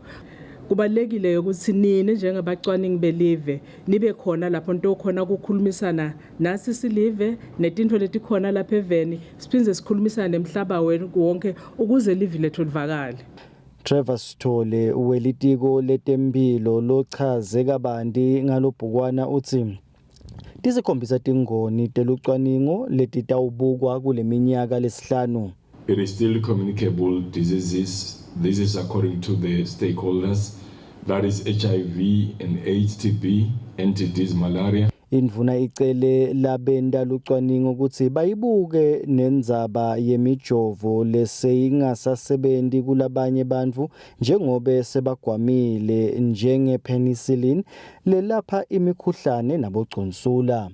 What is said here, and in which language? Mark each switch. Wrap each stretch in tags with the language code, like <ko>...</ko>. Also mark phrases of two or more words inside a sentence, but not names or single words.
<ss>Kubalekile ukuthi nini njengabacwaningi belive nibe khona lapho nto khona ukukhulumisana nasi silive netintfo letikhona lapha eveni siphinze sikhulumisana nemhlaba wonke ukuze live lethu livakale. Trevor Sithole welitiko letempilo lochaze kabanti ngalobhukwana uthi tisikhombisa tingoni telucwaningo letitawubukwa kule minyaka lesihlanu.</ss> <en>It is still communicable diseases. This is according to the stakeholders. That is HIV and AIDS, TB, NTDs, malaria.</en> <ss>Indvuna icele labenta lucwaningo ukuthi bayibuke nendzaba yemijovo leseyingasasebenti kulabanye bantfu njengobe sebagwamile njenge-penicillin lelapha imikhuhlane nabogcunsula.</ss>